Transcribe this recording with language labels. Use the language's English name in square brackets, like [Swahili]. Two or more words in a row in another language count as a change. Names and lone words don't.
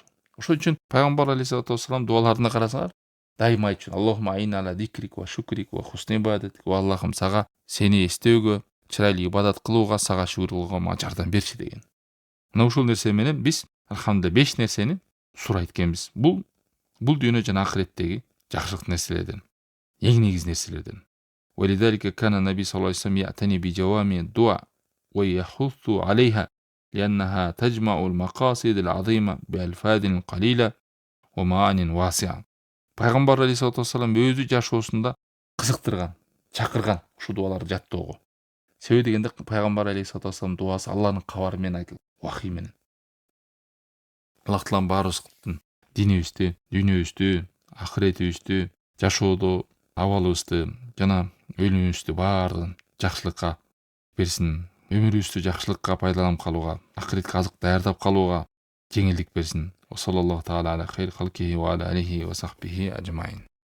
[Kyrgyz] Ошон үчүн пайгамбар [Arabic] عليه الصلاة والسلام [Kyrgyz] дуаларында карасаңар, дайыма айтчу: [Arabic] اللهم أعني على ذكرك وشكرك وحسن عبادتك. [Kyrgyz] Ва Аллахым, сага сени эстөөгө, чырайлуу ибадат кылууга, сага шүгүр кылууга мага жардам берчи деген. Мына ушул нерсе менен биз алхамдулилlah 5 нерсени сурайт экенбиз. Бул дүйнө жана ахиреттеги жакшылык нерселерден, эң негиз нерселерден. [Arabic] ولذلك كان النبي صلى الله عليه وسلم يعتني بجوامع الدعاء ويحث عليها لأنها تجمع المقاصد العظيمة بألفاظ قليلة ومعان واسعة. [Kyrgyz] Пайгамбар [Arabic] عليه الصلاة والسلام [Kyrgyz] өзү жашоосунда кызыктырган, чакырган ушу дуаларды жаттоого. Себеби дегенде пайгамбар [Arabic] عليه الصلاة والسلام [Kyrgyz] дуасы Аллахтын кабары менен айтылат, вахий менен. Аллах Таалам баарыбыздын динибизди, дүйнөбүздү, ахиретибизди, жашоодо абалыбызды жана өлүмүбүздү баардыгын жакшылыкка берсин. Өмүрүбүздү жакшылыкка пайдаланып калууга, ахиретке азык даярдап калууга жеңилдик берсин. [Arabic] صلى الله تعالى على خير خلقه وعلى آله وصحبه أجمعين.